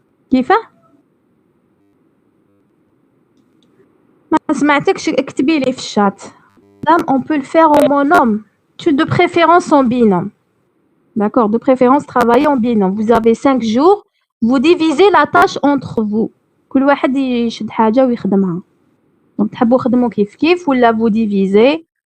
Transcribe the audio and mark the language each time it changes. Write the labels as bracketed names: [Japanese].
[Arabic] كيفاه؟ ما سمعتكش, اكتبي لي في الشات. [French] Madame, on peut le faire en monôme. De préférence en binôme. D'accord, de préférence travailler en binôme. Vous avez 5 jours, vous divisez la tâche entre vous. [Arabic] كل واحد يشد حاجة ويخدمها. [French] Donc [Arabic] تحبوا خدموا كيف كيف ولا [French] vous divisez.